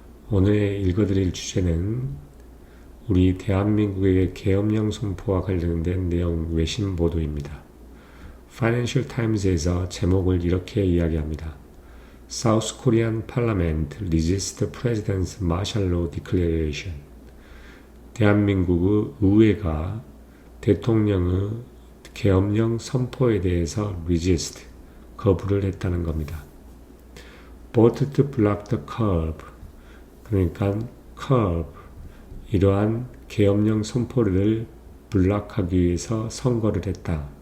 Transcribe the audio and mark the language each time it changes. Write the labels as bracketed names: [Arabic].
[Korean] 오늘 읽어드릴 주제는 우리 대한민국의 계엄령 선포와 관련된 내용 외신 보도입니다. Financial Times에서 제목을 이렇게 이야기합니다. [English] South Korean Parliament resists President's Martial Law Declaration. [Korean] 대한민국의 의회가 대통령의 계엄령 선포에 대해서 resist, 거부를 했다는 겁니다. [English] Voted to block the curve, [Korean] 그러니까 curve, 이러한 계엄령 선포를 블락하기 위해서 선거를 했다.